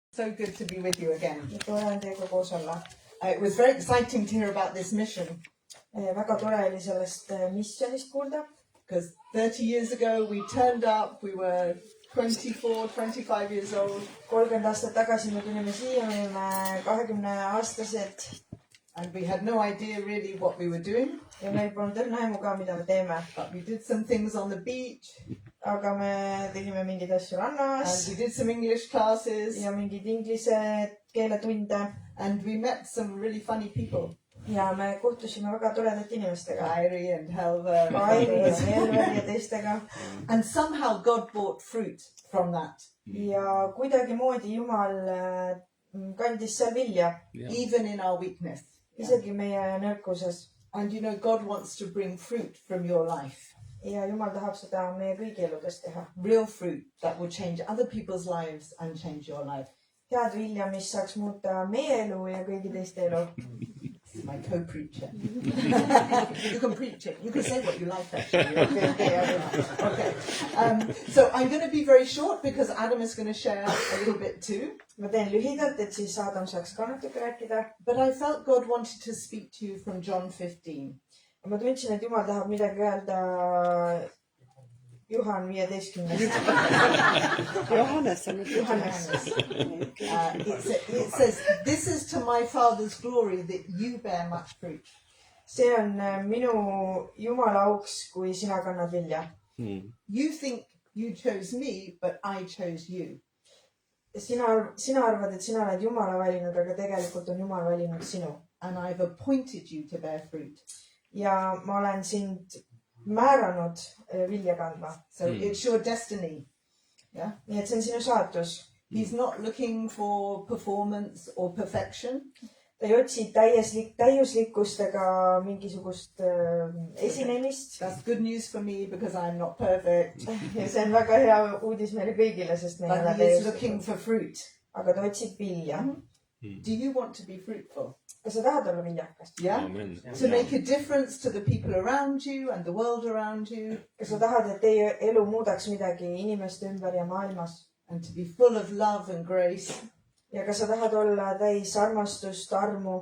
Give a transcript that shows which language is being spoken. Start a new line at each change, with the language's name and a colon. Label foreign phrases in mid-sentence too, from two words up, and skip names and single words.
English: So good to be with you again.
Estonian: tore on teiega koos olla.
English: It was very exciting to hear about this mission.
Estonian: Väga tore oli sellest missionist kuulda.
English: Because 30 years ago we turned up, we were 24, 25 years old.
Estonian: 30 aastat tagasi me tulime siia, me olime 20-aastased.
English: And we had no idea really what we were doing.
Estonian: Ja meil polnud õrna aimu ka, mida me teeme.
English: But we did some things on the beach.
Estonian: Aga me tegime mingeid asju rannas.
English: And we did some English classes.
Estonian: Ja mingeid inglise keeletunde.
English: And we met some really funny people.
Estonian: Ja me kohtusime väga toredate inimestega.
English: Kairi and Helva.
Estonian: Kairi ja Helver ja teistega.
English: And somehow God brought fruit from that.
Estonian: Ja kuidagi moodi Jumal kandis seal vilja.
English: Even in our weakness.
Estonian: Isegi meie nõrkuses.
English: And you know, God wants to bring fruit from your life.
Estonian: Ja Jumal tahab seda meie kõigi eludes teha.
English: Real fruit that will change other people's lives and change your life.
Estonian: Head vilja, mis saaks muuta meie elu ja kõigi teiste elu.
English: This is my co-preacher. You can preach it. You can say what you like actually. Okay. So I'm going to be very short because Adam is going to share a little bit too.
Estonian: Ma teen lühidalt, et siis Adam saaks ka natuke rääkida.
English: But I felt God wanted to speak to you from John 15.
Estonian: Ma tundsin, et Jumal tahab midagi öelda Juhan 15. Johannes.
English: It says, this is to my Father's glory that you bear much fruit.
Estonian: See on minu Jumala auks, kui sina kannad vilja.
English: You think you chose me, but I chose you.
Estonian: Sina arvad, et sina oled Jumala valinud, aga tegelikult on Jumal valinud sinu.
English: And I've appointed you to bear fruit.
Estonian: Ja ma olen sind määranud vilja kandma.
English: So it's your destiny. Yeah.
Estonian: Nii et see on sinu saatus.
English: He's not looking for performance or perfection.
Estonian: Ta ei otsi täiuslikkust ega mingisugust esinemist.
English: That's good news for me because I'm not perfect.
Estonian: Ja see on väga hea uudis meile kõigile, sest me ei ole
English: But he is looking for fruit.
Estonian: Aga ta otsib vilja.
English: Do you want to be fruitful?
Estonian: Kas sa tahad olla viljakas?
English: Yeah. To make a difference to the people around you and the world around you.
Estonian: Kas sa tahad, et teie elu muudaks midagi inimeste ümber ja maailmas?
English: And to be full of love and grace.
Estonian: Ja kas sa tahad olla täis armastust, armu?